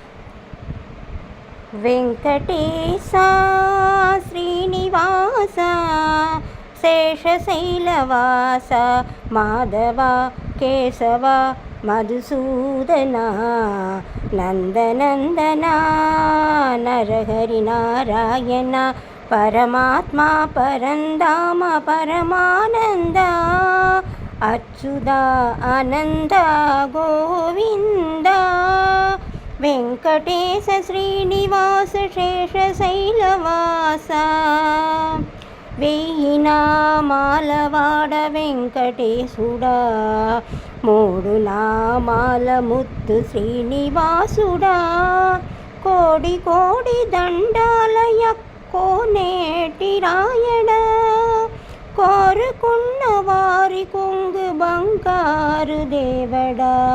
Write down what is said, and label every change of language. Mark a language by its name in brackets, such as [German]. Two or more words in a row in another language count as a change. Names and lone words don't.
[Tamil] வெங்கடேசா ஸ்ரீனிவாசா சேஷசைலவாசா மாதவா கேசவா மதுசூதனா நந்தநந்தனா நரஹரி நாராயணா పరమాత్మా పరంధామ పరమానంద అచ్యుతా ఆనంద గోవింద [Telugu] వెంకటేశ శ్రీనివాస శేషశైలవాస వెయ్యి నామాలవాడ వెంకటేశుడా మూడు నామాల ముద్దు శ్రీనివాసుడా కోడి కోడి దండాలయ కోనేటి రాయడా కోరుకున్న వారి కొంగు బంగారు దేవడా